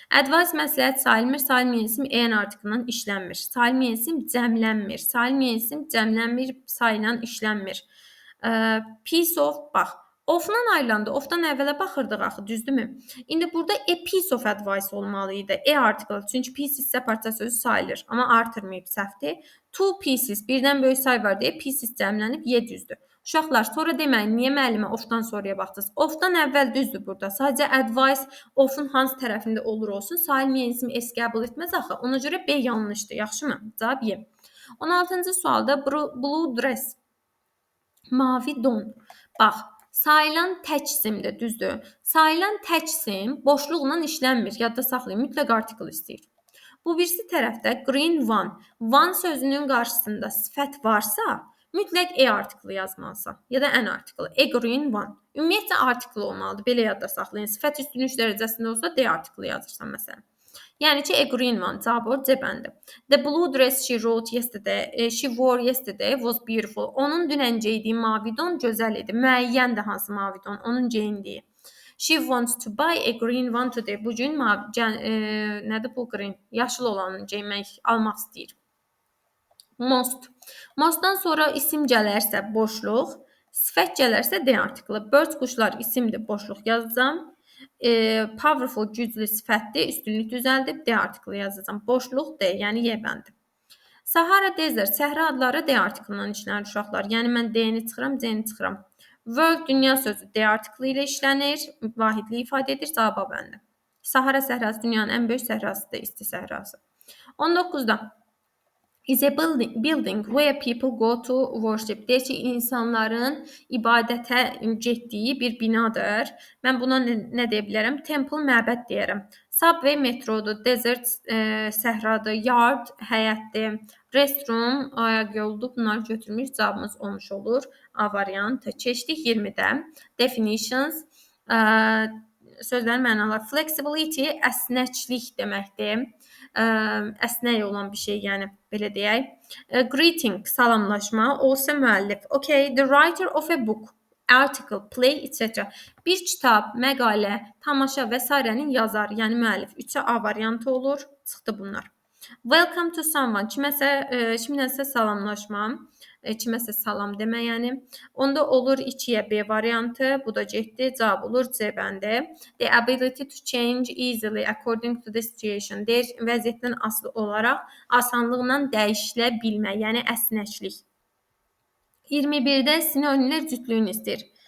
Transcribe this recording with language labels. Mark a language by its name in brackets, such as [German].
[Azerbaijani] Advice məsləhət sayılmır, sayılmayan isim en artiklından işlənmir. Sayılmayan isim cəmlənmir. Sayılmayan isim cəmlənmir, sayılan işlənmir. Piece of, bax. Of-dan ayrılanda, of-dan əvvələ baxırdıq axı, düzdürmü? İndi burada [English] a piece of advice [Azerbaijani] olmalı idi. E article. Çünki pieces isə parça sözü sayılır. Amma artırmayıb səhvdir. Two pieces, birdən böyük say var deyə pieces cəmlənib Y düzdür. Uşaqlar, sonra deməyin, niyə müəllimə of-dan sonraya baxdınız? Of-dan əvvəl düzdür burada. Sadəcə advice of-un hansı tərəfində olur olsun, sayılmayan isim S qəbul etməz axı. Ona görə B yanlışdır, yaxşımı? Cavab Y. 16-cı sualda blue dress, mavi don. Bax, sayılan tək simdir, düzdür. Sayılan tək sim boşluqla işlənmir. Yadda saxlayın, mütləq artikel istəyir. Bu birisi tərəfdə green one. One sözünün qarşısında sifət varsa, mütləq e artiklı yazmalısan ya da an artiklı. [English] A green one. [Azerbaijani] Ümumiyyətlə artiklı olmalıdır. Belə yadda saxlayın. Sifət üstünlük dərəcəsində olsa D artiklı yazırsan məsələn. Yəni ki, [English] a green one. [Azerbaijani] Cavab o C bəndi. [English] The blue dress she wrote yesterday, she wore yesterday was beautiful. [Azerbaijani] Onun dünən geydiyi mavi don gözəl idi. Müəyyəndir hansı mavi don. Onun geyindiyi. [English] She wants to buy a green one today. [Azerbaijani] Bu gün nədir bu green? Yaşıl olanı geymək, almaq istəyir. Most. Mostdan sonra isim gələrsə boşluq, sifət gələrsə D artiklı. Birds quşlar isimdir, boşluq yazacağam. Powerful güclü sifətdir, üstünlük düzəldib D artiklı yazacağam. Boşluq D, yəni Y bəndi. Sahara Desert, səhra adları D artiklından işlənir uşaqlar. Yəni mən D-ni çıxıram, C-ni çıxıram. World dünya sözü D artiklı ilə işlənir, vahidliyi ifadə edir, cavab bəndə. Sahara səhrası dünyanın ən böyük səhrasıdır, isti səhrası. [English] 19-da is a building where people go to worship. [Azerbaijani] Deyir ki, insanların ibadətə getdiyi bir binadır. Mən buna nə deyə bilərəm? Temple, məbəd deyərəm. Subway metrodur, desert səhradır, yard həyətdir, restroom ayaq yoludur. Bunları götürmüş, cavabımız olmuş olur. A variantı. Keçdik 20-də. Definitions. Sözlərin mənaları. Flexibility, əsnəklik deməkdir. Əsnək olan bir şey, yəni belə deyək. Greeting, salamlaşma, olsa müəllif. [English] Okay, the writer of a book, article, play, etc. [Azerbaijani] Bir kitab, məqalə, tamaşa və s.'nin yazar, yəni müəllif. 3-ə A variantı olur. Çıxdı bunlar. [English] Welcome to someone, [Azerbaijani] kiməsə salamlaşma, kiməsə salam demək, yəni. Onda olur 2-yə B variantı, bu da getdi, cavab olur C bəndi. [English] The ability to change easily according to the situation. [Azerbaijani] Deyir, vəziyyətdən asılı olaraq asanlıqla dəyişilə bilmək, yəni əsnəklik. 21-də sinonimlər cütlüyünü istəyir.